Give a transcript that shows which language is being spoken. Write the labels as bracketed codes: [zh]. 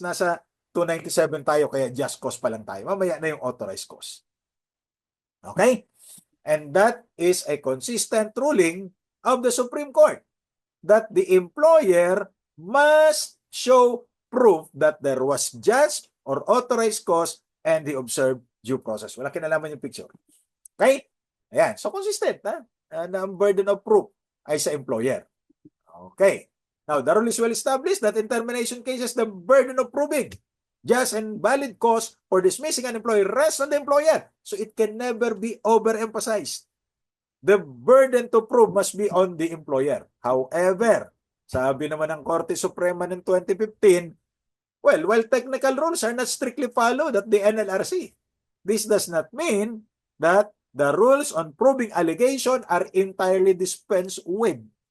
[tl] Nasa 297 tayo, kaya just cause pa lang tayo. Mamaya na yung authorized cause. Okay? [en] And that is a consistent ruling of the Supreme Court that the employer must show proof that there was just or authorized cause and he observed due process. [tl] Wala kinalaman yung picture. Okay? Ayan. So, consistent, ha? Na ang burden of proof ay sa employer. Okay. [en] Now, the rule is well established that in termination cases, the burden of proving just and valid cause for dismissing an employee rests on the employer. So, it can never be overemphasized. The burden to prove must be on the employer. However, [tl] sabi naman ng Korte Suprema ng 2015, [en] well, while technical rules are not strictly followed at the NLRC, this does not mean that the rules on proving allegation are entirely dispensed with.